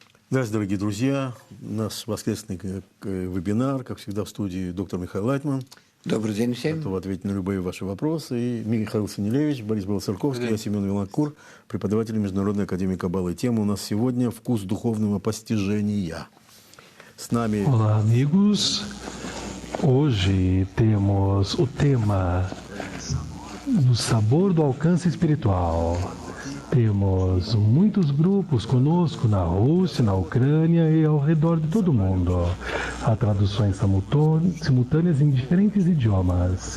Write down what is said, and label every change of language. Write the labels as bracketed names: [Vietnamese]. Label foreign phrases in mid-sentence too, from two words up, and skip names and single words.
[Russian] Здравствуйте, дорогие друзья. Наш воскресный вебинар, как всегда, в студии доктор Михаил Лайтман. Добрый день всем. Готов ответить на любые ваши вопросы. И Михаил Санилевич, Борис Белоцерковский, я Семен Виланкур, преподаватель Международной академии Каббалы. Тема у нас сегодня «Вкус духовного постижения». С нами... [Portuguese] Olá, amigos. Hoje temos o tema do sabor do alcance espiritual. Temos muitos grupos conosco na Rússia, na Ucrânia e ao redor de todo o mundo. Há traduções simultâneas em diferentes idiomas.